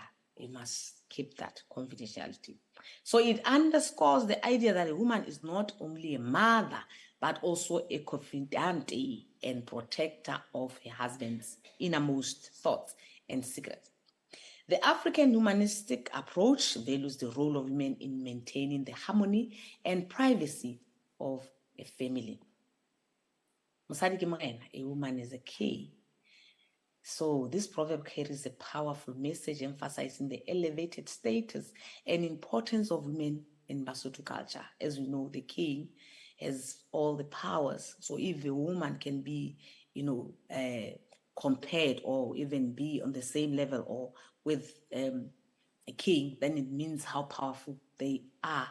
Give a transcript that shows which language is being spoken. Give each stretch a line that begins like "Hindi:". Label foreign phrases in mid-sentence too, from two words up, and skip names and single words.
English: You must keep that confidentiality. So it underscores the idea that a woman is not only a mother, but also a confidante and protector of her husband's innermost thoughts and secrets. The African humanistic approach values the role of women in maintaining the harmony and privacy of a family.
Southern Sotho: Mosadi ke morena,
English: a woman is a key. So this proverb carries a powerful message emphasizing the elevated status and importance of women in Basotho culture. As we know, the king has all the powers. So if a woman can be, compared or even be on the same level or with a king, then it means how powerful they are.